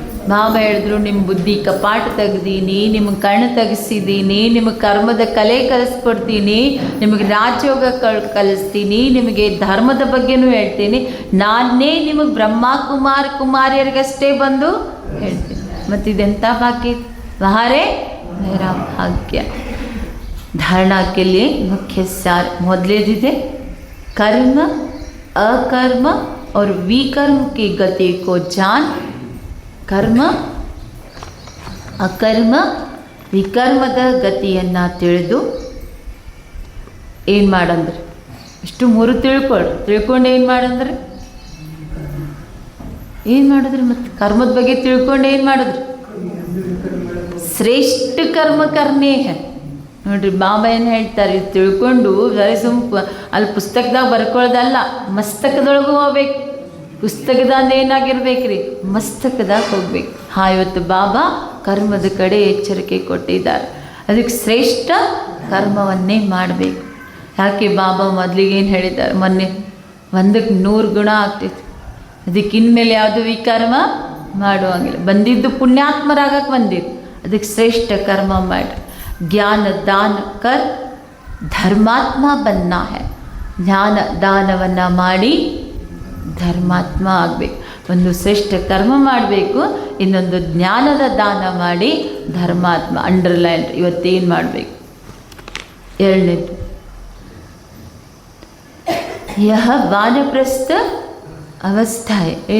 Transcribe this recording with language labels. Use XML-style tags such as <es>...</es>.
<kn>ಬಾಬಾ ಹೇಳಿದ್ರು, ನಿಮ್ಮ ಬುದ್ಧಿ ಕಪಾಟ ತೆಗ್ದೀನಿ, ನಿಮಗೆ ಕಣ್ಣು ತೆಗೆಸಿದ್ದೀನಿ, ನಿಮಗೆ ಕರ್ಮದ ಕಲೆ ಕಲಿಸ್ಕೊಡ್ತೀನಿ, ನಿಮಗೆ ರಾಜಯೋಗ ಕಲಿಸ್ತೀನಿ, ನಿಮಗೆ ಧರ್ಮದ ಬಗ್ಗೆನೂ ಹೇಳ್ತೀನಿ. ನಾನೇ ನಿಮಗೆ ಬ್ರಹ್ಮ ಕುಮಾರಿಯರಿಗಷ್ಟೇ ಬಂದು ಹೇಳ್ತೀನಿ. ಮತ್ತು ಇದೆಂಥ ಭಾಗ್ಯ?</kn> <hi>ವಹಾರೇ ಮೇರಾ ಭಾಗ್ಯ. धारणा के लिए मुख्य सार</hi> <kn>ಮೊದಲೇದಿದೆ,</kn> <hi>कर्म अकर्म और विकर्म की गति को जान.</hi> <kn>कर्म ಅಕರ್ಮ ವಿಕರ್ಮದ ಗತಿಯನ್ನು ತಿಳಿದು ಏನು ಮಾಡಂದ್ರೆ, ಇಷ್ಟು ಮೂರು ತಿಳ್ಕೊಂಡು ಏನು ಮಾಡಂದ್ರೆ, ಏನು ಮಾಡಿದ್ರಿ? ಮತ್ತು ಕರ್ಮದ ಬಗ್ಗೆ ತಿಳ್ಕೊಂಡು ಏನು ಮಾಡಿದ್ರಿ?</kn> <hi>ಶ್ರೇಷ್ಠ ಕರ್ಮ ಕರ್ಮೇ ಹೇ.</hi> <kn>ನೋಡ್ರಿ ಬಾಬಾ ಏನು ಹೇಳ್ತಾರೆ, ಇದು ತಿಳ್ಕೊಂಡು ಬರೀ ಅಲ್ಲಿ ಪುಸ್ತಕದಾಗ ಬರ್ಕೊಳ್ಳೋದಲ್ಲ, ಮಸ್ತಕದೊಳಗೂ ಹೋಗ್ಬೇಕು. ಪುಸ್ತಕದಾಗ ಏನಾಗಿರ್ಬೇಕು ರೀ? ಮಸ್ತಕದಾಗ ಹೋಗ್ಬೇಕು. ಇವತ್ತು ಬಾಬಾ ಕರ್ಮದ ಕಡೆ ಎಚ್ಚರಿಕೆ ಕೊಟ್ಟಿದ್ದಾರೆ. ಅದಕ್ಕೆ ಶ್ರೇಷ್ಠ ಕರ್ಮವನ್ನೇ ಮಾಡಬೇಕು. ಯಾಕೆ ಬಾಬಾ ಮೊದಲಿಗೆ ಏನು ಹೇಳಿದ್ದಾರೆ? ಮೊನ್ನೆ 100ಕ್ಕೆ 100 ಗುಣ ಆಗ್ತೈತಿ, ಅದಕ್ಕೆ ಇನ್ಮೇಲೆ ಯಾವುದು ವಿಕರ್ಮ ಮಾಡುವಂಗಿಲ್ಲ. ಬಂದಿದ್ದು ಪುಣ್ಯಾತ್ಮರಾಗಕ್ಕೆ ಬಂದಿದ್ದು, ಅದಕ್ಕೆ ಶ್ರೇಷ್ಠ ಕರ್ಮ ಮಾಡಿ.</kn> <hi>ज्ञान दान कर ಧರ್ಮಾತ್ಮ ಬನ್ನ है.</hi> <kn>ಜ್ಞಾನ ದಾನವನ್ನು ಮಾಡಿ ಧರ್ಮಾತ್ಮ ಆಗಬೇಕು. ಒಂದು ಶ್ರೇಷ್ಠ ಕರ್ಮ ಮಾಡಬೇಕು, ಇನ್ನೊಂದು ಜ್ಞಾನದ ದಾನ ಮಾಡಿ ಧರ್ಮಾತ್ಮ. ಅಂಡರ್ಲೈನ್ ಇವತ್ತೇನು ಮಾಡಬೇಕು. ಎರಡನೇದು, ಯಹ ವಾನಪ್ರಸ್ಥ ಅವಸ್ಥೆ.</kn>